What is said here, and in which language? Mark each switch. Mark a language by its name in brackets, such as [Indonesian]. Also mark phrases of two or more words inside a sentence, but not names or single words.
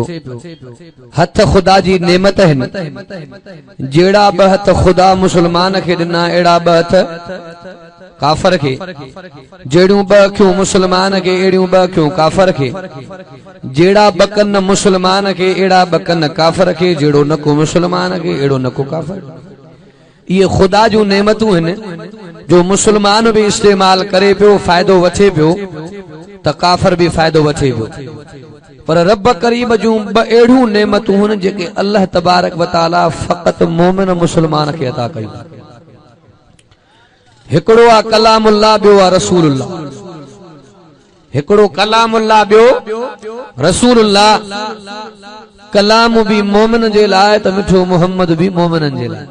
[Sindhi] हथ खुदा जी नेमत आहिनि, जहिड़ा ब हथ खुदा मुस्लमान खे ॾिना अहिड़ा ब हथ काफ़िर खे, जहिड़ियूं ब अखियूं मुस्लमान खे अहिड़ियूं ब अखियूं काफ़िर खे, जहिड़ा ब कन मुस्लमान खे अहिड़ा ब कन काफ़िर खे, जहिड़ो नकु मुस्लमान खे अहिड़ो नकु काफ़िर। ये खुदा जूं नेमतूं आहिनि जो मुस्लमान भी इस्तेमाल करे पियो, फ़ाइदो वठे पियो त काफ़िर भी फ़ाइदो वठे पियो। पर रब करीम जूं ब अहिड़ियूं नेमतूं आहिनि जेके [Arabic] الله تبارك وتعالى [Sindhi] फ़क़त मोमिन मुस्लमान खे अता कई। हिकिड़ो आहे कलामुल्लाह, ॿियो आहे रसूलुल्लाह। हिकिड़ो कलामुल्लाह, ॿियो रसूलुल्लाह। कलाम भी मोमिन जे लाइ त मिठो मोहम्मद भी मोमिननि जे लाइ।